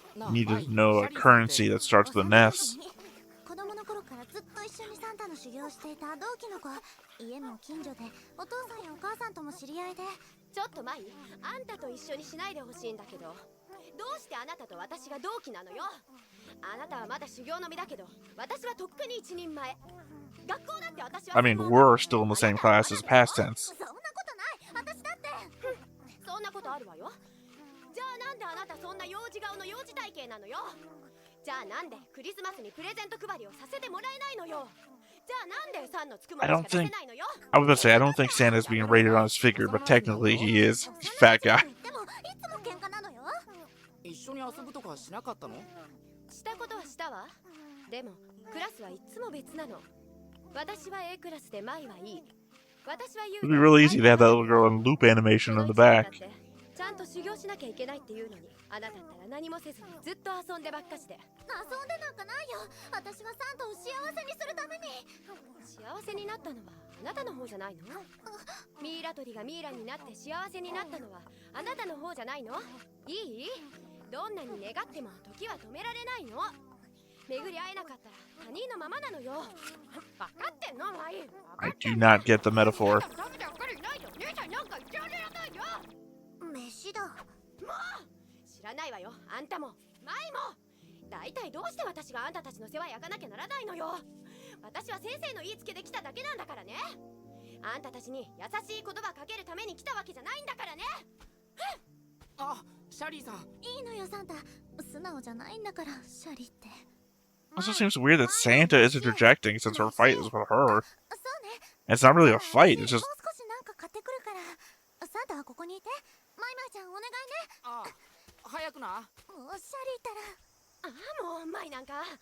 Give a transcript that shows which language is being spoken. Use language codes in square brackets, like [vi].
[en] Needed to know a currency that starts with an S. [ja] 子供の頃からずっと一緒にサンタの修行をしていた同期の子家も近所でお父さんやお母さんとも知り合いでちょっと前あんたと一緒にしないでほしいんだけどどうしてあなたと私が同期なのよあなたはまだ修行の身だけど私はとっくに一人前学校だって私は [en] I mean, we're still in the same class as past tense. [ja] そんなことない私だってそんなことあるわよじゃあなんであなたそんな幼児顔の幼児体型なのよじゃあなんでクリスマスにプレゼント配りをさせてもらえないのよじゃあなんで3のつくものしか出せないのよ [en] I was about to say, I don't think Santa's being rated on his figure, but technically he is. He's a fat guy. [ja] でもいつも喧嘩なのよ一緒に遊ぶとかしなかったのしたことはしたわでもクラスはいつも別なの私は A クラスでマイはいい私は [en] It'd be really easy to have that little girl in loop animation in the back. [ja] ちゃんと修行しなきゃいけないっていうのにあなたったら何もせずにずっと遊んでばっかして遊んでなんかないよ私はサンタを幸せにするために幸せになったのはあなたの方じゃないのミイラ取りがミイラになって幸せになったのはあなたの方じゃないのいいどんなに願っても時は止められないの巡り会えなかったら他人のままなのよ分かってんのマイ [en] I do not get the metaphor. [ja] 飯だもう知らないわよあんたもマイもだいたいどうして私があんたたちの世話焼かなきゃならないのよ私は先生の言いつけで来ただけなんだからねあんたたちに優しい言葉かけるために来たわけじゃないんだからねあ、シャリーさんいいのよサンタ素直じゃないんだからシャリって [en] Also seems weird that Santa is interjecting since her fight is with her. [ja] そうね [en] And it's not really a fight, it's just [ja] もう少しなんか買ってくるからサンタはここにいてマイマイちゃんお願いねあ、早くなもうシャリったらああもうマイなんか